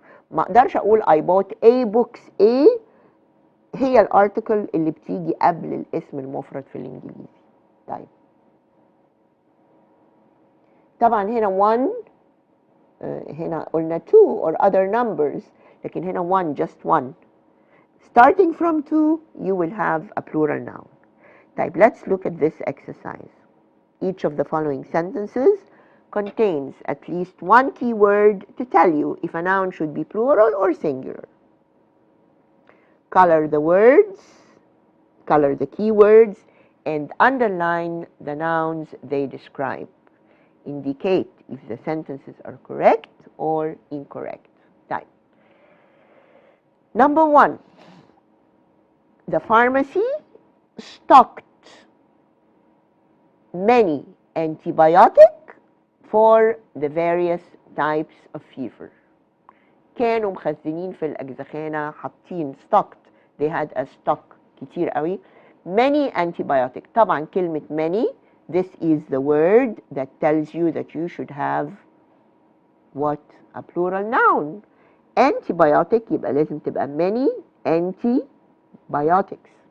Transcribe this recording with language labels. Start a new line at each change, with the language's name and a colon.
Arabic: ما اقدرش اقول
English: I bought a books.
Arabic: a هي الارتكل اللي بتيجي قبل الاسم المفرد في الانجليزي. طيب طبعا هنا one، هنا قلنا
English: two or other numbers،
Arabic: لكن هنا one
English: just one. Starting from two you will have a plural noun. طيب let's look at this exercise. Each of the following sentences contains at least one keyword to tell you if a noun should be plural or singular. Color the words, color the keywords, and underline the nouns they describe. Indicate if the sentences are correct or incorrect. Type. Number one, the pharmacy stocked many antibiotics for the various types of fever.
Arabic: كانوا مخزنين في الأجزخانة حاطين stocked.
English: They had a stock
Arabic: كتير قوي.
English: Many antibiotics.
Arabic: طبعا كلمة
English: many، this is the word that tells you that you should have what? A plural noun. Antibiotic يبقى لازم تبقى many antibiotics.